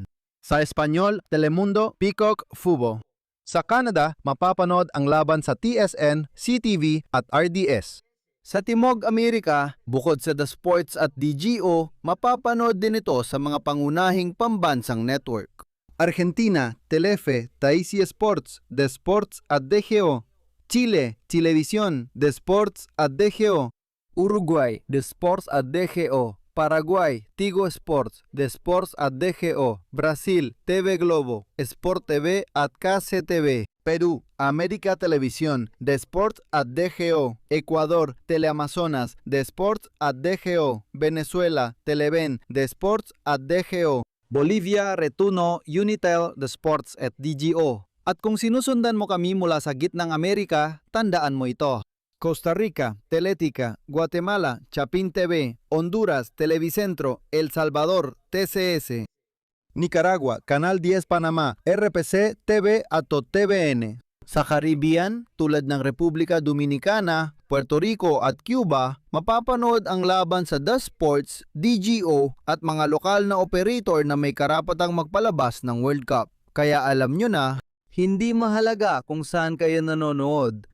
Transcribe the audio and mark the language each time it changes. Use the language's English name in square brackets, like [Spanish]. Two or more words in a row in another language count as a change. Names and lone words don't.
[Filipino] Sa Espanyol, Telemundo, Peacock, Fubo. Sa Canada, mapapanood ang laban sa TSN, CTV at RDS. Sa Timog Amerika, bukod sa The Sports at DGO, mapapanood din ito sa mga pangunahing pambansang network. Argentina, Telefe, Taisi Sports, The Sports at DGO. Chile, Chilevisión, The Sports at DGO. Uruguay, The Sports at DGO. Paraguay, Tigo Sports, The Sports at DGO, Brasil, TV Globo, Sport TV at KCTV, Perú, América Televisión, The Sports at DGO, Ecuador, Teleamazonas, The Sports at DGO, Venezuela, Televen, The Sports at DGO, Bolivia, Retuno, Unitel, The Sports at DGO. At kung sinusundan mo kami mula sa gitnang Amerika, tandaan mo ito. Costa Rica, Teletica, Guatemala, Chapin TV, Honduras, Televicentro, El Salvador, TCS. Nicaragua, Canal 10 Panamá, RPC TV at TVN. Sa Caribbean, tulad ng Republika Dominicana, Puerto Rico at Cuba, mapapanood ang laban sa The Sports, DGO at mga lokal na operator na may karapatang magpalabas ng World Cup. Kaya alam nyo na, hindi mahalaga kung saan kayo nanonood.